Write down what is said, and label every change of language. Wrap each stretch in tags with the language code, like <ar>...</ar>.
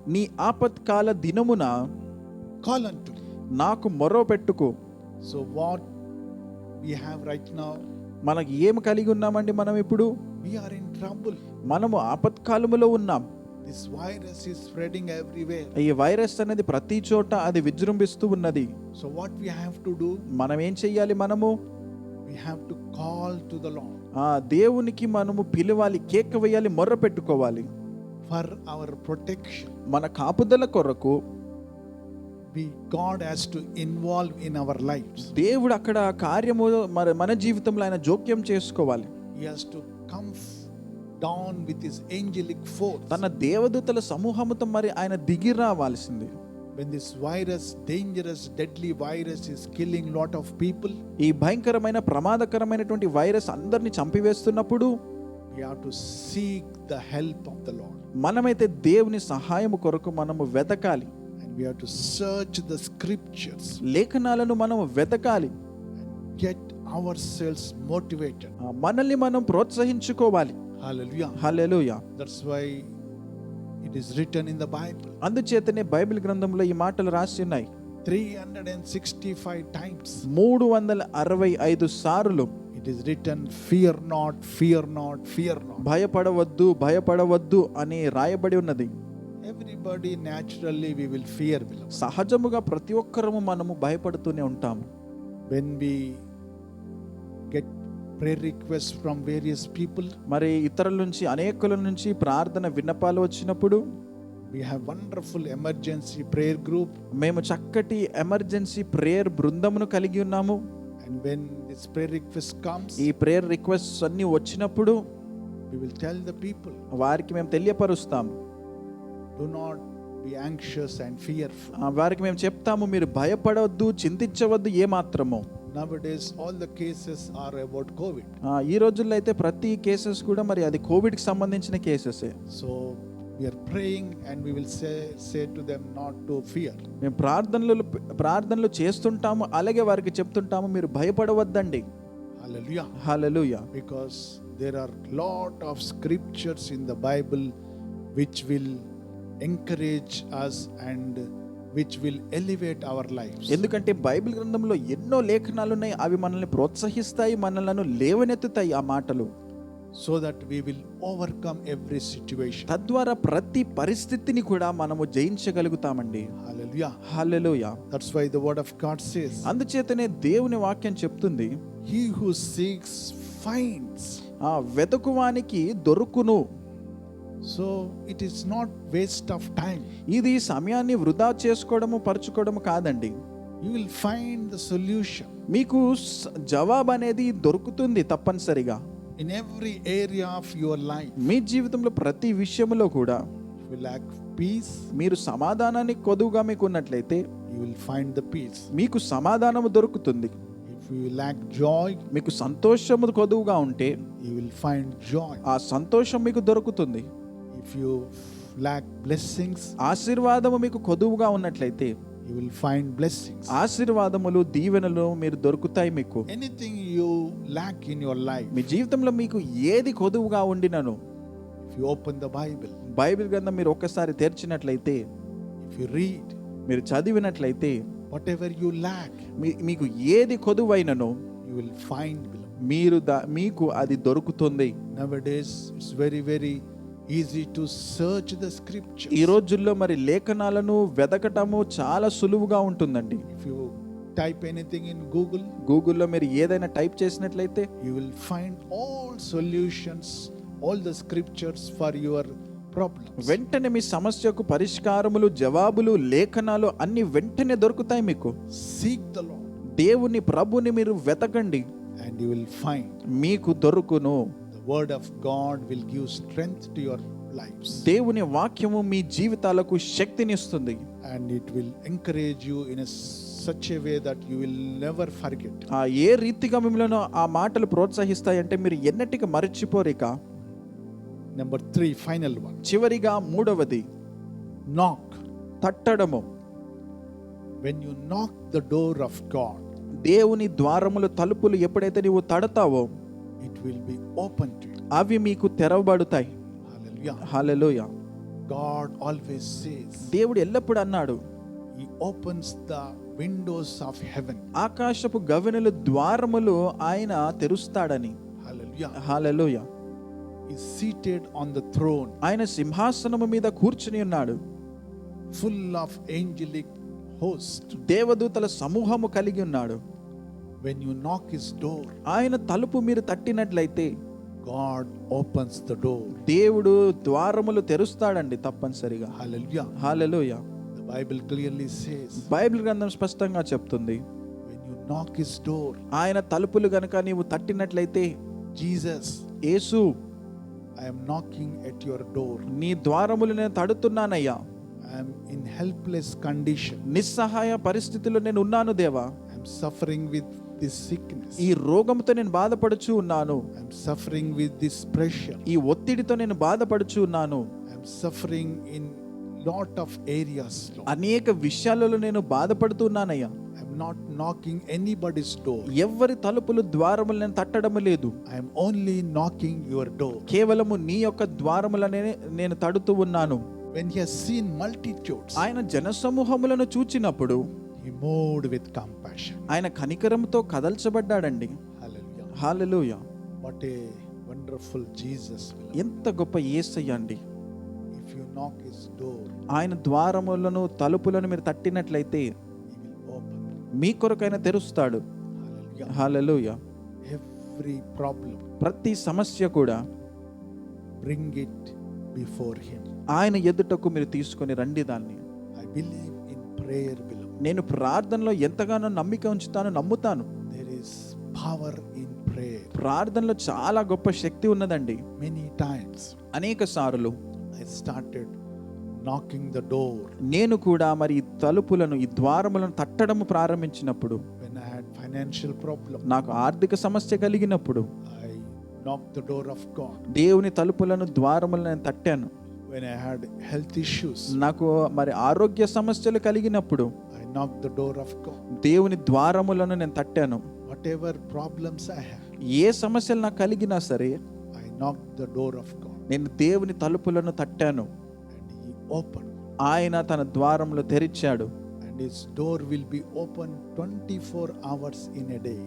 <te>నీ ఆపత్కాల దినమున</te> <en>call unto me.</en> <te>నాకు మొర్రపెట్టుకో.</te> <en>So what we have right now,</en> <te>మనకి ఏమి కలిగి ఉన్నామండి? మనం ఇప్పుడు</te> <en>we are in trouble.</en> <te>మనము ఆపత్కాలములో ఉన్నాం.</te> <en>This virus is spreading everywhere.</en> <te>ఈ వైరస్ అనేది ప్రతి చోట అది విజృంభిస్తూ ఉన్నది.</te> <en>So what we have to do,</en> <te>మనం ఏం చెయ్యాలి? మనము</te> <en>we have to call to the Lord</en> <te>దేవునికి మనము పిలవాలి, కేక వేయాలి, మొర్ర పెట్టుకోవాలి.</te> <en>for our protection.</en> <te>మన కాపుదల కొరకు</te> <en>God has to involve in our lives.</en> <te>దేవుడు అక్కడ కార్యము మన జీవితంలో ఆయన జోక్యం చేసుకోవాలి.</te> <en>He has to come down with his angelic force.</en> <te>తన దేవదూతల సమూహముతో మరి ఆయన దిగి రావాల్సింది.</te> <en>When this virus, dangerous, deadly virus is killing lot of people,</en> <te>ఈ భయంకరమైన ప్రమాదకరమైనటువంటి వైరస్ అందరిని చంపివేస్తున్నప్పుడు</te> <en>we have to seek the help of the Lord.</en> <te>మనమైతే దేవుని సహాయము కొరకు మనము వెతకాలి.</te> <en>And we have to search the scriptures</en> <te>లేఖనాలను మనము వెతకాలి.</te> <en>and get ourselves motivated.</en> <te>మనల్ని మనం ప్రోత్సహించుకోవాలి.</te> <en>Hallelujah.</en> <te>Hallelujah.</te> <en>That's why it is written in the Bible.</en> <te>అందుచేతనే బైబిల్ గ్రంథంలో ఈ మాటలు రాసి ఉన్నాయి.</te> <en>365 times</en> <te>365 సార్లు</te> <en>it is written, fear not, fear not, fear not.</en> <te>భయపడవద్దు, భయపడవద్దు అని రాయబడి ఉన్నది.</te> <en>Everybody naturally we will fear, beloved.</en> <te>సహజముగా ప్రతి ఒక్కరము మనము భయపడుతూనే ఉంటాము.</te> <en>When we get prayer requests from various people,</en> <te>మరి ఇతరుల నుంచి, అనేకుల నుంచి ప్రార్థన విన్నపాలు వచ్చినప్పుడు</te> <en>we have wonderful emergency prayer group,</en> <te>మేము చక్కటి ఎమర్జెన్సీ ప్రేయర్ బృందమును కలిగి ఉన్నాము.</te> <en>and when this prayer request comes,</en> <te>ఈ ప్రేయర్ రిక్వెస్ట్ అన్ని వచ్చినప్పుడు</te> <en>we will tell the people,</en> <te>వారికి మేము తెలియపరుస్తాము.</te> <en>do not be anxious and fearful.</en> <te>వారికి మేము చెప్తాము, మీరు భయపడవద్దు, చింతించవద్దు ఏ మాత్రము.</te> <en>Nowadays all the cases are about COVID.</en> <te>ఈ రోజుల్లో అయితే ప్రతి కేసెస్ కూడా మరి అది కోవిడ్కి సంబంధించిన కేసెసే.</te> <en>So we are praying and we will say to them not to fear.</en> <te>మేము ప్రార్థనలు చేస్తుంటాము, అలాగే వారికి చెప్తుంటాము, మీరు భయపడవద్దండి.</te> <en>Hallelujah.</en> <te>Hallelujah.</te> <en>Because there are lot of scriptures in the Bible which will encourage us and which will elevate our lives.</en> <te>ఎందుకంటే Bible గ్రంథంలో ఎన్నో లేఖనాలు ఉన్నాయి, అవి మనల్ని ప్రోత్సహిస్తాయి, మనలను లేవనెత్తుతాయి ఆ మాటలు.</te> <en>So that we will overcome every situation.</en> <te>తద్వారా ప్రతి పరిస్థితిని కూడా మనము జయించగలుగుతామండి.</te> <en>Hallelujah.</en> <te>Hallelujah.</te> <en>That's why the word of God says,</en> <te>అందుచేతనే దేవుని వాక్యం చెప్తుంది,</te> <en>he who seeks finds.</en> <te>వెతుకువానికి దొరుకును.</te> <en>So it is not waste of time.</en> <te>ఇది సమయాన్ని వృధా చేసుకోవడము, పరుచుకోవడము కాదండి.</te> <en>You will find the solution</en> <te>మీకు జవాబు అనేది దొరుకుతుంది తప్పనిసరిగా.</te> <en>in every area of your life.</en> <te>మీ జీవితంలో ప్రతి విషయంలో కూడా</te> <en>If you lack peace,</en> <te>మీరు సమాధానాన్ని కొదువుగా మీకు ఉన్నట్లయితే</te> <en>you will find the peace.</en> <te>మీకు సమాధానము దొరుకుతుంది.</te> <en>If you lack joy,</en> <te>మీకు సంతోషము కొదువుగా ఉంటే</te> <en>you will find joy.</en> <te>ఆ సంతోషం మీకు దొరుకుతుంది.</te> <en>If you lack blessings,</en> <te>ఆశీర్వాదము మీకు కొదువుగా ఉన్నట్లయితే</te> <en>you you will find blessings.</en> <te>ఆశీర్వాదములు, దీవెనలు మీరు దొరుకుతాయి మీకు.</te> <en>Anything you lack in your life,</en> <te>మీ జీవితంలో మీకు ఏది కొదువుగా ఉండినను,</te> <en>if you open the Bible,</en> <te>Bible గ్రంథం మీరు ఒక్కసారి తెరిచినట్లయితే,</te> <en>if you read,</en> <te>మీరు చదివినట్లయితే,</te> <en>whatever you lack,</en> <te>మీకు ఏది కొదువైనను</te> <en>you will find, beloved.</en> <te>మీకు అది దొరుకుతుంది.</te> <en>Nowadays it's very very easy to search the scriptures.</en> <te>ఈ రోజుల్లో మరి లేఖనాలను వెదకటము చాలా సులువుగా ఉంటుందండి.</te> <en>If you type anything in</en> <te>గూగుల్లో మీరు ఏదైనా టైప్ చేసినట్లయితే,</te> <en>you will find all solutions, all the scriptures for your problems.</en> <te>వెంటనే మీ సమస్యకు పరిష్కారములు, జవాబులు, లేఖనాలు అన్ని వెంటనే దొరుకుతాయి మీకు.</te> <en>Seek the Lord</en> <te>దేవుని, ప్రభుని మీరు వెతకండి,</te> <en>and you will find.</en> <te>మీకు దొరుకును.</te> <en>The word of God will give strength to your lives,</en> <te>దేవుని వాక్యము మీ జీవితాలకు శక్తినిస్తుంది.</te> <en>and it will encourage you in such a way that you will never forget.</en> <te>ఏ రీతిగా మిమ్మల్ని ఆ మాటలు ప్రోత్సహిస్తాయంటే మీరు ఎన్నటికి మరచిపోరిక.</te> <en>Number 3, final one.</en> <te>చివరిగా మూడవది,</te> <en>Knock.</en> <te>తట్టడము.</te> <en>When you knock the door of God,</en> <te>దేవుని ద్వారములు, తలుపులు ఎప్పుడైతే నీవు తడతావో,</te> <en>it will be open to you.</en> <te>అవి మీకు తెరవబడతాయి.</te> <en>Hallelujah.</en> <te>హల్లెలూయా.</te> <en>God always says,</en> <te>దేవుడు ఎల్లప్పుడూ అన్నాడు,</te> <en>He opens the windows of heaven.</en> <te>ఆకాశపు గవెనుల ద్వారములు ఆయన తెరుస్తాడని.</te> <en>Hallelujah.</en> <te>Hallelujah.</te> <en>Is seated on the throne,</en> <te>ఆయన సింహాసనము మీద కూర్చుని ఉన్నాడు,</te> <en>full of angelic host.</en> <te>దేవదూతల సమూహము కలిగి ఉన్నాడు.</te> <en>When you knock His door,</en> <te>ఆయన తలుపు మీరు తట్టినట్లయితే,</te> <en>God opens the door.</en> <te>దేవుడు ద్వారములు తెరుస్తాడండి తప్పనిసరిగా.</te> <en>Hallelujah.</en> <te>Hallelujah.</te> <en>The Bible clearly says,</en> <te>Bible గ్రంథం స్పష్టంగా చెప్తుంది,</te> <en>when you knock His door,</en> <te>ఆయన తలుపులు గనుక నీవు తట్టినట్లయితే,</te> <en>Jesus,</en> <te>Yesu,</te> <en>I am knocking at your door.</en> <te>నీ ద్వారములు నేను తడుతున్నానయ్యా,</te> <en>I am in helpless condition.</en> <te>నిస్సహాయ పరిస్థితిలో నేను ఉన్నాను దేవా,</te> <en>I am suffering with this sickness.</en> <te>ఈ రోగంతో నేను బాధపడుచు ఉన్నాను,</te> <en>I am suffering with this pressure.</en> <te>ఈ ఒత్తిడితో నేను బాధపడుచు ఉన్నాను,</te> <en>I am suffering in lot of areas, Lord.</en> <te>అనేక విషయాలలో నేను బాధపడుతున్నానయ్యా.</te> <en>I am not knocking anybody's door.</en> <te>ఎవ్వరి తలుపులు, ద్వారములు నేను తట్టడం లేదు,</te> <en>I am only knocking your door.</en> <te>కేవలము నీ యొక్క ద్వారములనే నేను తడుతూ ఉన్నాను.</te> <en>When He has seen multitudes,</en> <te>ఆయన జనసమూహములను చూచినప్పుడు</te> <en>He moved with compassion.</en> <te>ఆయన కనికరంతో కదల్చబడ్డాడండి.</te> <en>Hallelujah.</en> <te>Hallelujah.</te> <en>What a wonderful Jesus, beloved.</en> <te>ఎంత గొప్ప యేసయ్య అండి.</te> <en>If you knock His door,</en> <te>ఆయన ద్వారములను, తలుపులను మీరు తట్టినట్లయితే</te> <en>He will open.</en> <te>మీ కొరకైనా తెరుస్తాడు.</te> <en>Hallelujah.</en> <te>Hallelujah.</te> <en>Every problem,</en> <te>ప్రతి సమస్య కూడా</te> <en>bring it before Him.</en> <te>ఆయన ఎదుటకు మీరు తీసుకొని రండి దాన్ని.</te> <en>I believe in prayer, beloved.</en> <te>నేను ప్రార్థనలో ఎంతగానో నమ్మిక ఉంచుతాను, నమ్ముతాను.</te> <en>There is power in prayer.</en> <te>ప్రార్థనలో చాలా గొప్ప శక్తి ఉన్నదండి.</te> <en>Many times</en> <te>అనేక సార్లు</te> <en>I started knocking the door</en> <te>నేను కూడా మరి ఈ తలుపులను, ఈ ద్వారములను తట్టడం ప్రారంభించినప్పుడు,</te> <en>when I had financial problem.</en> <te>నాకు ఆర్థిక సమస్య కలిగినప్పుడు</te> <en>I knocked the door of God.</en> <te>దేవుని తలుపులను, ద్వారములను నేను తట్టాను.</te> <en>When I had health issues,</en> <te>నాకు మరి ఆరోగ్య సమస్యలు కలిగినప్పుడు</te> <en>I knocked the door of God.</en> <te>దేవుని ద్వారములను నేను తట్టాను.</te> <en>Whatever problems I have,</en> <te>ఏ సమస్యలు నాకు కలిగినా సరే</te> <en>I knocked the door of God,</en> <te>నేను దేవుని తలుపులను తట్టాను.</te> <en>and He opened.</en> <te>ఆయన తన ద్వారములు తెరిచాడు.</te> <en>And His door will be open 24 hours in a day.</en>